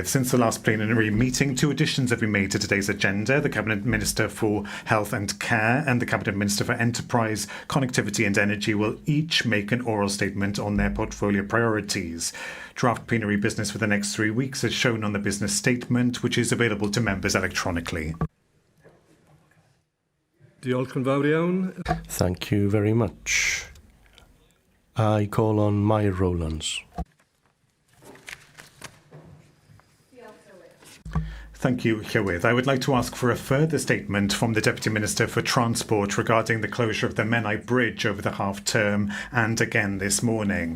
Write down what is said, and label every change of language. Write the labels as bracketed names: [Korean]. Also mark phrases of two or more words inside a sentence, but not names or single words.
[English] Since the last plenary meeting, 2 additions have been made to today's agenda. The Cabinet Minister for Health and Care and the Cabinet Minister for Enterprise, Connectivity and Energy will each make an oral statement on their portfolio priorities. Draft plenary business for the next 3 weeks is shown on the business statement, which is available to members electronically. [Welsh] Diolch yn fawr iawn. [English] Thank you very much. I call on Mae'r Rowlands. Thank you, Llywydd. I would like to ask for a further statement from the Deputy Minister for Transport regarding the closure of the Menai Bridge over the half-term and again this morning.